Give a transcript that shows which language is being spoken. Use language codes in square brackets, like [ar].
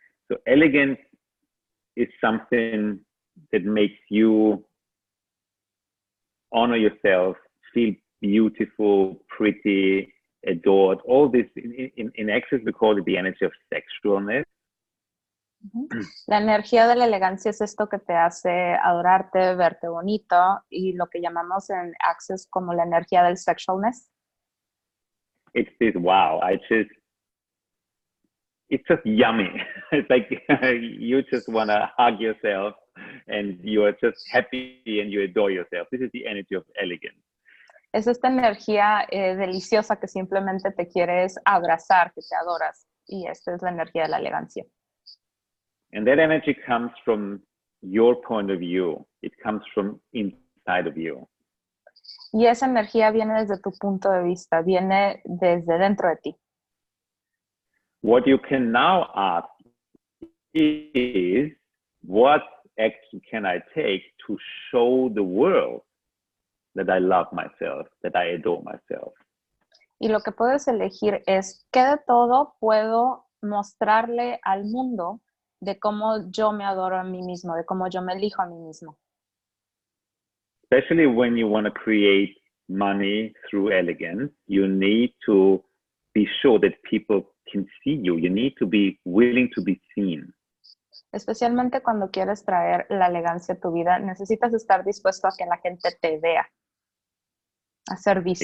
[en] So elegance is something that makes you honor yourself, feel beautiful, pretty, adored. All this in Access we call it the energy of sexualness. [es] La energía de la elegancia es esto que te hace adorarte, verte bonito, y lo que llamamos en Access como la energía del sexualness. [en] It's this, wow, it's just yummy. It's like you just want to hug yourself and you're just happy and you adore yourself. This is the energy of elegance. [es] Es esta energía deliciosa que simplemente te quieres abrazar, que te adoras, y esta es la energía de la elegancia. [en] And that energy comes from your point of view. It comes from inside of you. [es] Y esa energía viene desde tu punto de vista, viene desde dentro de ti. [en] What you can now ask is, what action can I take to show the world that I love myself, that I adore myself? [es] Y lo que puedes elegir es, ¿qué de todo puedo mostrarle al mundo de cómo yo me adoro a mí mismo, de cómo yo me elijo a mí mismo? [en] Especially when you want to create money through elegance, you need to be sure that people can see you. You need to be willing to be seen. [es] Especialmente cuando quieres traer la elegancia a tu vida, necesitas estar dispuesto a que la gente te vea, a ser visto.